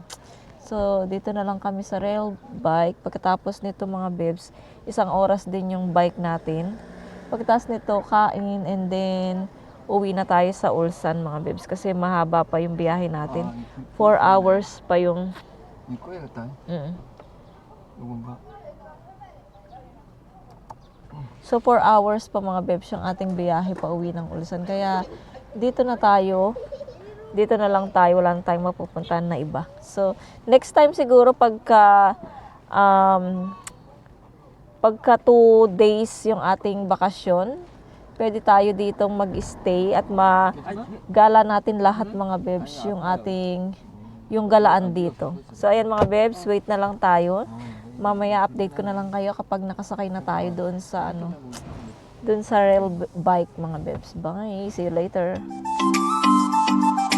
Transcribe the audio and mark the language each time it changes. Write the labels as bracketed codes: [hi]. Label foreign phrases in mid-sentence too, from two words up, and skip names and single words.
[tl] So, dito na lang kami sa [en] rail bike. [tl] Pagkatapos nito mga bebs, 1 oras din yung bike natin. Pagkatapos nito, kain [en] and then [tl] uwi na tayo sa Ulsan mga bebs kasi mahaba pa yung biyahe natin. 4 hours pa yung... [ko] 이거야겠다. 요건가? [tl] So, 4 hours pa mga bebs yung ating biyahe pa uwi ng Ulsan. Kaya, dito na tayo. Dito na lang tayo. Wala na tayong mapupuntahan na iba. So, [en] next time [tl] siguro pagka 2 days yung ating bakasyon, pwede tayo ditong mag-stay at magala natin lahat mga bebs yung galaan dito. So, ayan mga bebs, wait na lang tayo. Mamaya update ko na lang kayo kapag nakasakay na tayo doon sa [en] rail bike [tl] mga bebs. [en] Bye! See you later!